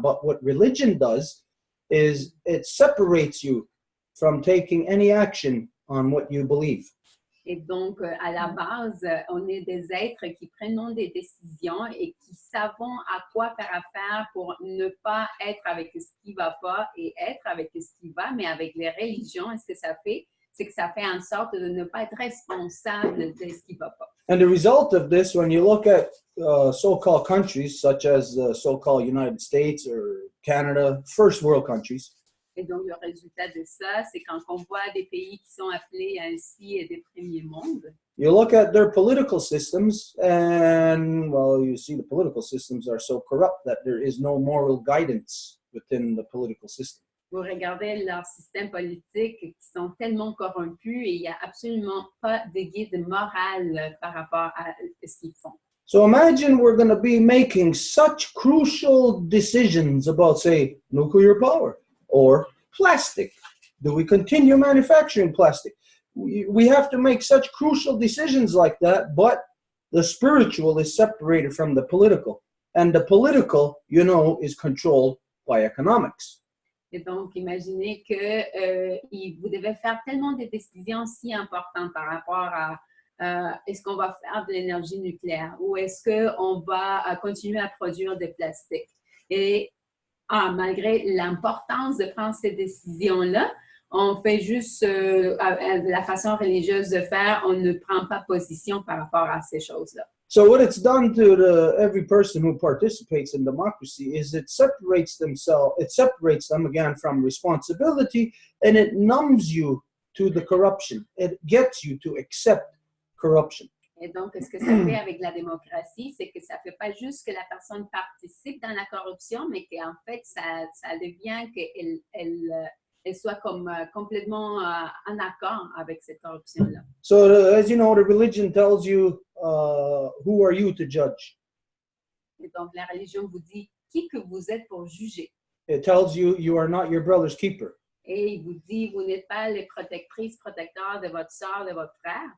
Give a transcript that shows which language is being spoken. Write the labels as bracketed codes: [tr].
[en] But what religion does is it separates you from taking any action on what you believe. [fr] Et donc, à la base, on est des êtres qui prennent des décisions et qui savons à quoi faire affaire pour ne pas être avec ce qui ne va pas et être avec ce qui va, mais avec les religions, ce que ça fait, c'est que ça fait en sorte de ne pas être responsable de ce qui ne va pas. [en] And the result of this, when you look at so-called countries such as the so-called United States or Canada, first world countries, [fr] et donc, le résultat de ça, c'est quand on voit des pays qui sont appelés ainsi des premiers mondes. [en] You look at their political systems and, well, you see the political systems are so corrupt that there is no moral guidance within the political system. [fr] Vous regardez leurs systèmes politiques qui sont tellement corrompus et il n'y a absolument pas de guide moral par rapport à ce qu'ils font. [en] So imagine we're going to be making such crucial decisions about, say, nuclear power or plastic. Do we continue manufacturing plastic? We have to make such crucial decisions like that, but the spiritual is separated from the political. And the political, you know, is controlled by economics. [fr] Et donc, imaginez que vous devez faire tellement de décisions si importantes par rapport à est-ce qu'on va faire de l'énergie nucléaire ou est-ce qu'on va continuer à produire des plastiques. Et malgré l'importance de prendre ces décisions-là, on fait juste la façon religieuse de faire, on ne prend pas position par rapport à ces choses-là. [en] So what it's done to every person who participates in democracy is it separates them again from responsibility, and it numbs you to the corruption. It gets you to accept corruption. [fr] Et donc, ce que ça fait avec la démocratie, c'est que ça ne fait pas juste que la personne participe dans la corruption, mais qu'en fait, ça devient qu'elle soit comme complètement en accord avec cette corruption-là. [en] So, as you know, the religion tells you, who are you to judge? [fr] Et donc, la religion vous dit qui que vous êtes pour juger. [en] It tells you you are not your brother's keeper. [fr] Et il vous dit, vous n'êtes pas les protectrices, protecteurs de votre soeur, de votre frère.